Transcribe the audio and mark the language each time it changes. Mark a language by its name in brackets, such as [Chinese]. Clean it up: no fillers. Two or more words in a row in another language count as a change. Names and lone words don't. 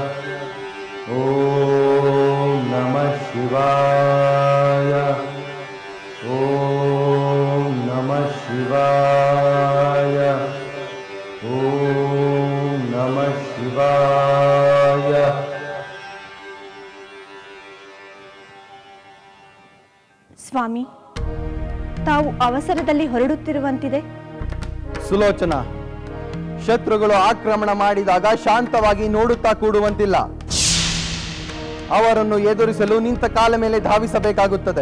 [Sanskrit] ಓಂ ನಮಃ ಶಿವಾಯ. ಓಂ ನಮಃ ಶಿವಾಯ. ಓಂ ನಮಃ ಶಿವಾಯ. [Kannada] ಸ್ವಾಮಿ, ತಾವು ಅವಸರದಲ್ಲಿ ಹೊರಡುತ್ತಿರುವಂತಿದೆ. ಸುಲೋಚನಾ, ಶತ್ರುಗಳು ಆಕ್ರಮಣ ಮಾಡಿದಾಗ ಶಾಂತವಾಗಿ ನೋಡುತ್ತಾ ಕೂಡುವಂತಿಲ್ಲ. ಅವರನ್ನು ಎದುರಿಸಲು ನಿಂತ ಕಾಲ ಮೇಲೆ ಧಾವಿಸಬೇಕಾಗುತ್ತದೆ.